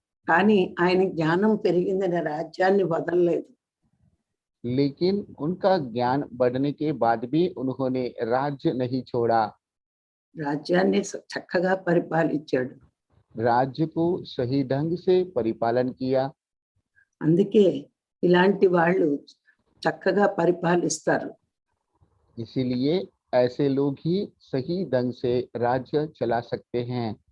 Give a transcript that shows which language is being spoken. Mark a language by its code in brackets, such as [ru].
[te] కానీ ఆయన జ్ఞానం పెరిగిందని రాజ్యాన్ని వదలలేదు. [hi] लेकिन उनका ज्ञान बढ़ने के बाद भी उन्होंने राज्य नहीं छोड़ा। [te] రాజ్యాన్ని చక్కగా పరిపాలించాడు. [hi] राज्य को सही ढंग से परिपालन किया। [te] అందుకే ఇలాంటి వాళ్ళు చక్కగా పరిపాలిస్తారు. [hi] इसीलिए ऐसे लोग ही सही ढंग से राज्य चला सकते हैं।